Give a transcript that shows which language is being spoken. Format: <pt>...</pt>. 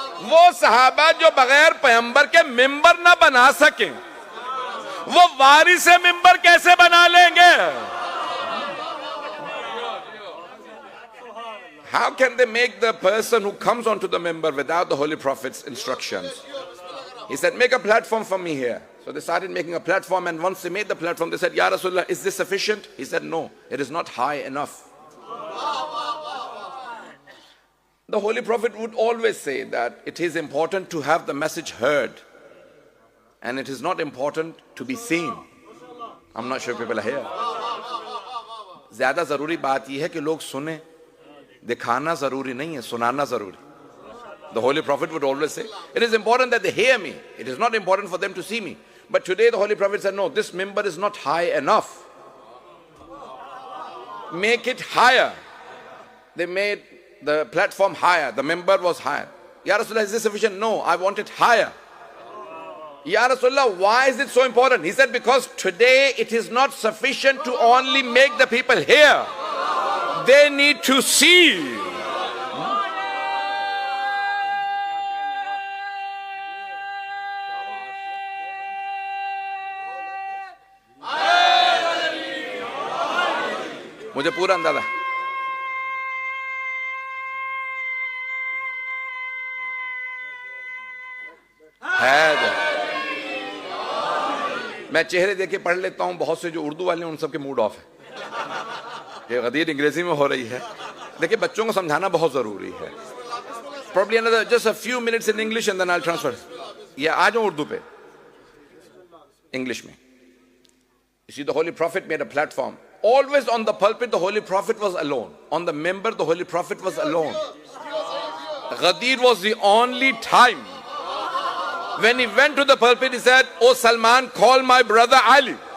<ur>وہ صحابہ جو بغیر پیغمبر کے ممبر نہ بنا سکیں, وہ وارث ممبر کیسے بنا لیں گے؟</ur> <en>How can they make the person who comes onto the member without the Holy Prophet's instructions? He said, make a platform for me here. So they started making a platform, and once they made the platform, they said, Ya Rasulullah, is this sufficient? He said, no, it is not high enough. The Holy Prophet would always say that it is important to have the message heard, and it is not important to be seen. I'm not sure people are here.</en> <ur>زیادہ ضروری بات یہ ہے کہ لوگ سنیں. دکھانا ضروری نہیں ہے, سنانا ضروری.</ur> <en>The Holy Prophet would always say, it is important that they hear me. It is not important for them to see me. But today the Holy Prophet said, no, this member is not high enough. Make it higher. They made the platform higher. The member was higher. Ya Rasulullah, is this sufficient? No, I want it higher. Ya Rasulullah, why is it so important? He said, because today it is not sufficient to only make the people hear. They need to see.</en> <ur>مجھے پورا اندازہ ہے. میں چہرے دیکھ کے پڑھ لیتا ہوں, بہت سے جو اردو والے ہیں ان سب کے موڈ آف ہے. یہ غدیر انگریزی میں ہو رہی ہے. دیکھیں بچوں کو سمجھانا بہت ضروری ہے.</ur> <en>Probably another just a few minutes in English and then I'll transfer.</en> <ur>یا آ جاؤں اردو پہ, English میں.</ur> <en>You see, the Holy Prophet made a platform. Always on the pulpit, the Holy Prophet was alone. On the member, the Holy Prophet was alone. Ghadir was the only time. When he went to the pulpit, he said, "Oh Salman, call my brother Ali."</en>